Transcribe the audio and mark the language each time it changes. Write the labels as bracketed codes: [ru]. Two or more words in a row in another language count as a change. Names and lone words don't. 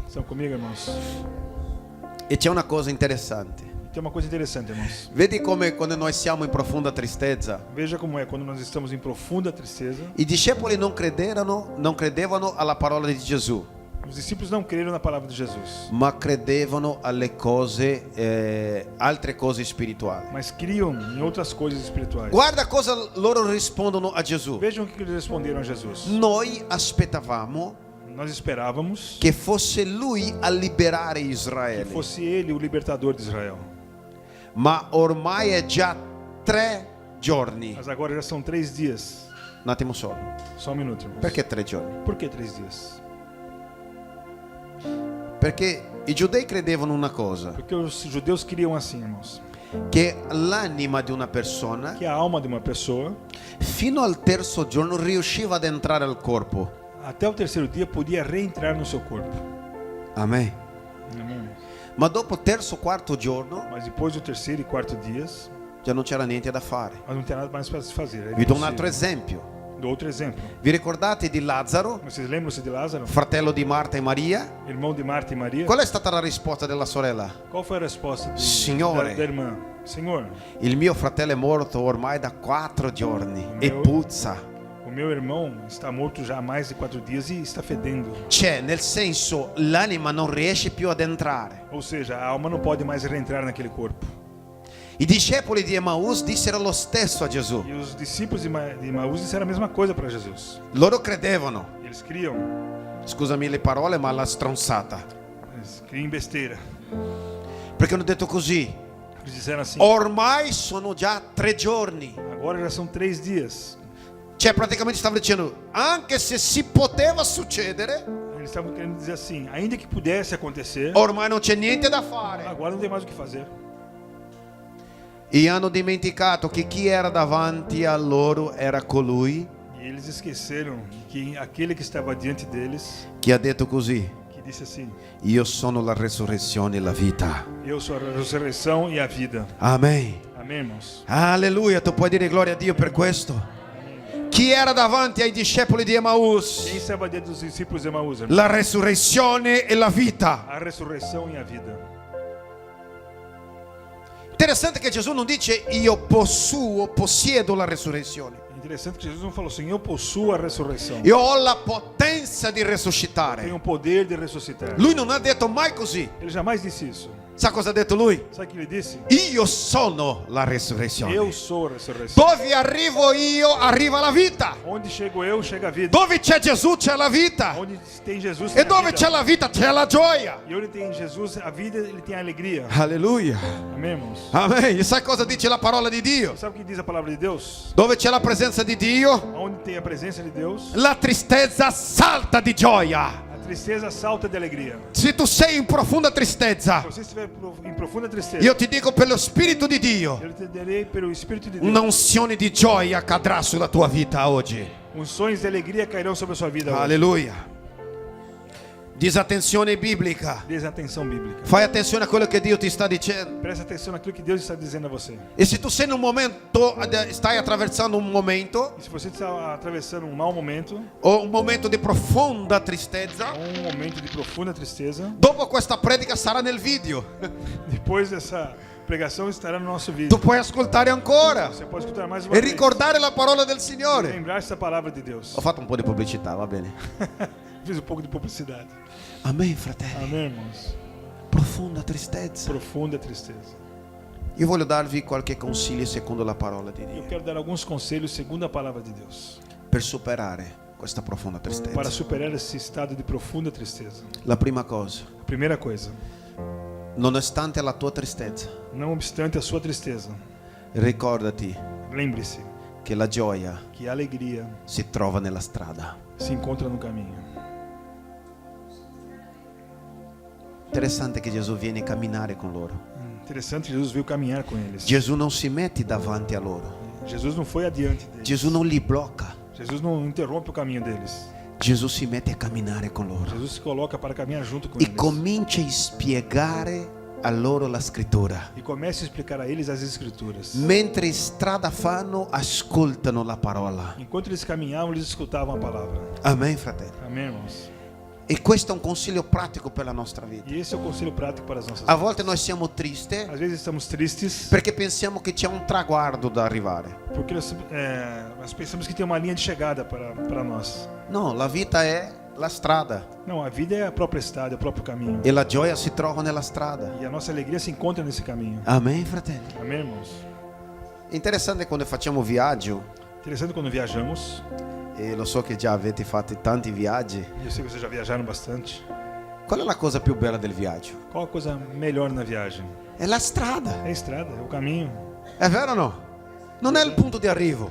[pt] Estão comigo, irmãos? [it] E c'è una cosa interessante. [pt] Tem uma coisa interessante, irmãos. [it] Vedi come quando noi siamo in profonda tristezza, [pt] Veja como é quando nós estamos em profunda tristeza. [it] i discepoli non credevano alla parola di Gesù, [pt] Os discípulos não creram na palavra de Jesus, [it] ma credevano alle cose, altre cose spirituali. [pt] mas criam em outras coisas espirituais. [it] Guarda cosa loro rispondono a Gesù. [pt] Vejam o que eles responderam a Jesus. [it] Noi aspettavamo [pt] Nós esperávamos [it] che fosse lui a liberare [pt] que [it] Israele, [pt] fosse ele o libertador de Israel. [it] ma ormai è già 3 giorni. [pt] Mas agora já são 3 dias. [it] Un attimo solo. [pt] Só um minuto, irmãos. [it] Perché 3 giorni? [pt] Por que 3 dias? [it] Perché i giudei credevano una cosa, [pt] Porque os judeus criam assim, irmãos, [it] che l'anima di una persona [pt] que a alma de uma pessoa, [it] fino al terzo giorno riusciva ad entrare al corpo. [pt] até o terceiro dia, podia reentrar no seu corpo. [it] Amen. [pt] Amém? [it] Ma dopo terzo, quarto giorno [pt] Mas depois do terceiro e quarto dias, [it] già non c'era niente da fare. [pt] nós não tem nada mais para se fazer. É [it] Vi do un altro [pt] impossível. [it] esempio. [pt] Dou outro exemplo. [it] Vi ricordate di Lazzaro, [pt] Vocês lembram-se de Lázaro, [it] fratello di Marta e Maria? [pt] irmão de Marta e Maria? [it] Qual è stata la risposta della sorella? [pt] Qual foi a resposta [it] Signore. [pt] da irmã? Senhor, [it] Il mio fratello è morto ormai da 4 giorni e [pt] Meu- [it] puzza. [pt] o meu irmão está morto já há mais de 4 dias e está fedendo. [it] Cioè, nel senso, l'anima non riesce più ad entrare. [pt] Ou seja, a alma não pode mais reentrar naquele corpo. [it] I discepoli di Emaus dissero lo stesso a Gesù. [pt] E os discípulos de Emaús disseram a mesma coisa para Jesus. [it] Loro credevano, [pt] Eles criam, [it] scusami le parole, ma la stronzata. [pt] eles criam besteira. [it] Perché hanno detto così: [pt] Eles disseram assim, [it] ormai sono già 3 giorni. [pt] agora já são 3 dias. [it] Cioè, praticamente stavano dicendo, anche se si poteva succedere, [pt] Eles estavam querendo dizer assim, ainda que pudesse acontecer, [it] ormai non c'è niente da fare. [pt] agora não tem mais o que fazer. [it] E hanno dimenticato che chi era davanti a loro era colui [pt] E eles esqueceram que aquele que estava diante deles, [it] che ha detto così: [pt] que disse assim, [it] io sono la resurrezione e la vita. [pt] eu sou a ressurreição e a vida. [it] Amen. [pt] Amém, irmãos? [it] Alleluia, tu puoi dire gloria a Dio per questo. Chi era davanti ai discepoli di Emaús? [pt] Quem estava diante dos discípulos de Emaús, irmão? [it] La resurrezione e la vita. [pt] A ressurreição e a vida. [it] Interessante che Gesù non dice io possiedo la resurrezione. [pt] Interessante que Jesus não falou assim: eu possuo a ressurreição. [it] Io ho la potenza di [pt] Tenho [it] risuscitare. [pt] o poder de ressuscitar. [it] Lui non ha detto mai così. [pt] Ele jamais disse isso. [it] Sa cosa ha detto lui? [pt] Sabe o que ele disse? [it] Io sono la resurrezione. [pt] Eu sou a ressurreição. [it] Dove arrivo io, arriva la vita. [pt] Onde chego eu, chega a vida. [it] Dove c'è Gesù, c'è la vita. [pt] Onde tem Jesus, [it] E [pt] tem a [it] dove [pt] vida. [it] c'è la vita, c'è la gioia. [pt] E onde tem Jesus, a vida, ele tem a alegria. [it] Alleluia. [pt] Amém, irmãos? [it] Amen. E sai cosa dice la parola di Dio? [pt] Sabe o que diz a palavra de Deus? [it] Dove c'è la presenza di Dio, [pt] Onde tem a presença de Deus, [it] la tristezza salta di gioia. [pt] a tristeza salta de alegria. [it] Se tu sei in profonda tristezza, [pt] Se você estiver em profunda tristeza, [it] io ti dico per lo Spirito di Dio, [pt] eu te darei pelo Espírito de Deus. [it] un'unzione di gioia cadrà sulla tua vita oggi. [pt] Unções de alegria cairão sobre a sua vida hoje. [it] Alleluia. Disattenzione biblica. [pt] Desatenção bíblica. [it] Fai attenzione a quello che Dio ti sta dicendo. [pt] Presta atenção naquilo que Deus está dizendo a você. [it] E se tu sei in un momento, stai attraversando un momento, [pt] E se você está atravessando um mau momento, [it] o un momento di profonda tristezza, [pt] ou um momento de profunda tristeza, [it] dopo questa predica sarà nel video. [pt] depois dessa pregação estará no nosso [it] Tu [pt] vídeo. [it] puoi ascoltare ancora [pt] Você pode escutar mais uma [it] e [pt] vez. [it] ricordare la parola del Signore. [pt] Lembrar essa palavra de Deus. [it] Ho fatto un po' di pubblicità, va bene. [pt] Fiz um pouco de publicidade. [it] Amen, fratelli. [pt] Amém, irmãos? [it] Profonda tristezza. [pt] Profunda tristeza. [it] Io voglio darvi qualche consiglio secondo la parola di [pt] Eu [it] Dio [pt] quero dar alguns conselhos segundo a palavra de Deus, [it] per superare questa profonda [pt] para [it] tristezza. [pt] superar esse estado de profunda tristeza. [it] La prima cosa, [pt] A primeira coisa, [it] nonostante la tua tristezza, [pt] não obstante a sua tristeza, [it] ricordati [pt] lembre-se [it] che la gioia [pt] que a alegria [it] si trova nella strada. [pt] se encontra no caminho. [it] Interessante che Gesù viene a camminare con loro. [pt] Interessante, Jesus veio caminhar com eles. [it] Gesù non si mette davanti a loro. [pt] Jesus não foi adiante deles. [it] Gesù non li blocca. [pt] Jesus não interrompe o caminho deles. [it] Gesù si mette a camminare con loro [pt] Jesus se coloca para caminhar junto com [it] e [pt] eles. [it] comincia a spiegare a loro la scrittura. [pt] E começa a explicar a eles as escrituras. [it] Mentre strada fanno, ascoltano la parola. [pt] Enquanto eles caminhavam, eles escutavam a palavra. [it] Amen, fratelli. [pt] Amém, irmãos? [it] E questo è un consiglio pratico per la nostra vita. [pt] E esse é o conselho prático para as nossas [it] A [pt] vidas. [it] volte noi siamo tristi [pt] Às vezes estamos tristes [it] perché pensiamo che c'è un traguardo da arrivare. [pt] porque nós pensamos que tem uma linha de chegada para nós. [it] No, la vita è la strada [pt] Não, a vida é a própria estrada, é o próprio caminho. [it] e la gioia si trova nella strada. [pt] E a nossa alegria se encontra nesse caminho. [it] Amen, fratelli. [pt] Amém, irmãos? [it] Interessante quando facciamo viaggio, [pt] Interessante quando viajamos. [it] e lo so che già avete fatto tanti viaggi. [pt] Eu sei que vocês já viajaram bastante. [it] Qual è la cosa più bella del viaggio? [pt] Qual a coisa melhor na viagem? [it] È la strada. [pt] É a estrada, é o caminho. [it] È vero o no? Non è il punto di arrivo.